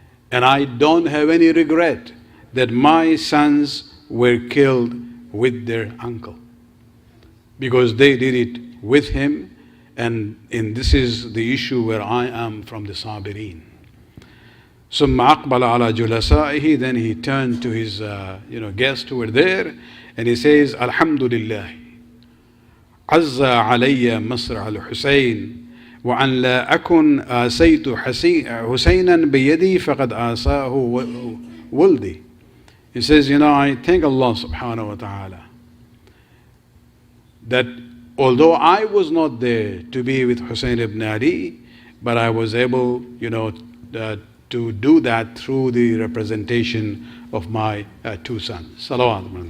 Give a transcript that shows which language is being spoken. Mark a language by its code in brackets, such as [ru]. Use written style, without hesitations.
[ar] And I don't have any regret that my sons were killed with their uncle, because they did it with him, and this is the issue where I am from the Sabirin. ثم أقبل على جلسائه, then he turned to his guests who were there, and he says, Alhamdulillah, عز علي مصرع الحسين وأن لا أكن آسيت حسينا بيدي فقد آساه ولدي. [en] He says, I thank Allah subhanahu wa ta'ala that although I was not there to be with Hussein ibn Ali, but I was able, to do that through the representation of my two sons. Salawat.